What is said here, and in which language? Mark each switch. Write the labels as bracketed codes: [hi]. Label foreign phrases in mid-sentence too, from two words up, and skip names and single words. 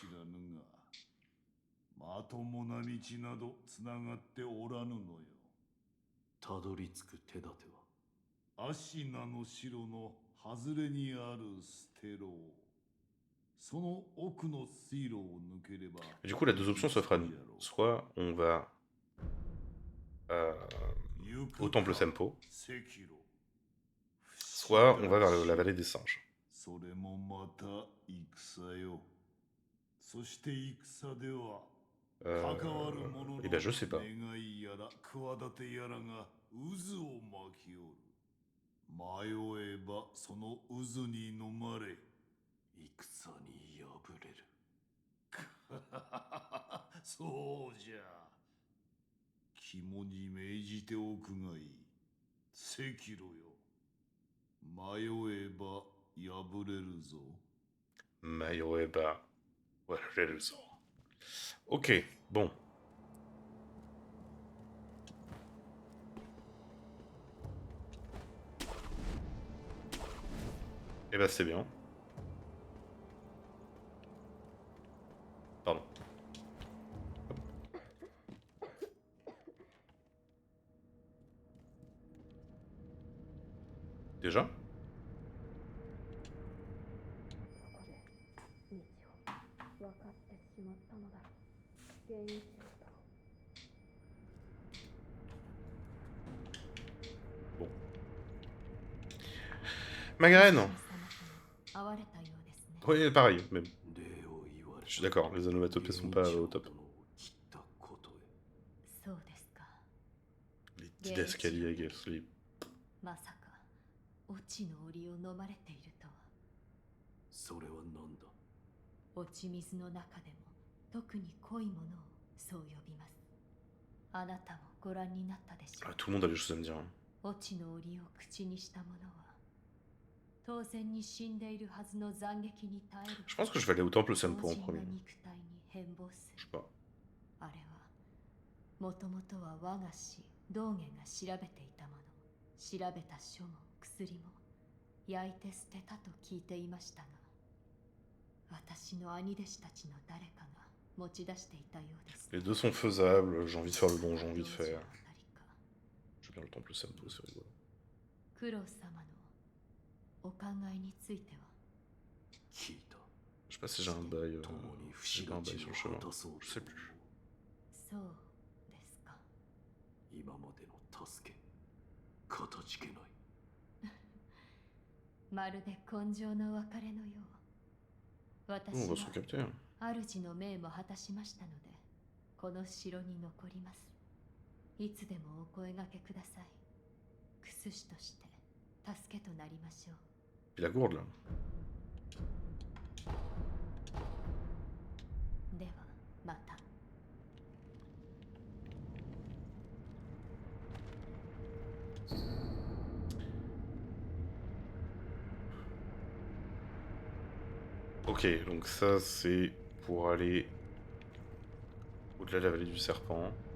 [ja] まともな道などつながっておらぬのよ。たどり着く手立てはアシナの城の外れにあるステロー。その奥の水路を抜ければ。 [fr] Du coup, la deux options s'offrent à nous. Soit on va au temple Sempo, soit on va vers la vallée des singes. [ja] それもまた戦よ。そして戦では。 [fr] Eh ben, je sais pas. [ja] 願いやら企てやらが渦を巻きおる。迷えばその渦に飲まれ戦に敗れる。そうじゃ。肝に銘じておくがいい。赤炉よ。迷えば敗れるぞ。 [fr] Mayoeba. Ouais, j'ai le sang. Ok, bon. Eh ben, c'est bien. Pardon. Déjà? [ja] 分かってしまったのだろう。原因者と [fr] Bon. Magarène. [ja] 会われたようですね。 [fr] Oui, pareil, mais [ja] 礼を言われた。 [fr] je suis d'accord, les onomatopées sont pas au top. [ja] 切ったことへ。そうですか。 [fr] Les petits escaliers avec les... [ja] まさか、オチの檻を飲まれているとは。それは何だ。落ち水の中でも特に濃いものをそう呼びます。あなたもご覧になったでしょう。 [fr] Ah, tout le monde a des choses à me dire. [ja] 落ちの檻を口にした者は当然に死んでいるはずの斬撃に耐える。 [fr] Je pense que je vais aller au temple Sempo en [ja] 強靭な [fr] premier. [ja] 肉体に変貌す [fr] Je [ja] る。 [fr] sais pas. [ja] あれはもともとは我が師道元が調べていたもの。調べた書も薬も焼いて捨てたと聞いていましたが、私の兄弟子たちの誰かが持ち出していたようです。 [fr] Les deux sont faisables, j'ai envie de faire le donjon vite fait. [ja] 同時のあたりか。 [fr] Je veux bien le temple Sempo, c'est rigolo. [ja] 九郎様のお考えについては。聞いた。 [fr] Je sais pas si j'ai un bail, [ja] 共に不 [fr] j'ai [ja] 死 [fr] pas un [ja] の [fr] bail [ja] 地 [fr] sur [ja] を [fr] le chemin. [ja] 果たそう [fr] Je [ja] と [fr] sais [ja] 思う。 [fr] plus. [ja] そうですか。今までの助け、かたじけない。まるで根性の別れのよう。私 [fr] Oh, on va se [ja] は [fr] recapter. [ja] 主の命も果たしましたので、この城に残ります。いつでもお声掛けください。クス師として助けとなりましょう。 [fr] Puis la gourde là. [ja] ではまた。 [fr] Ok, donc ça c'est pour aller au-delà de la vallée du serpent.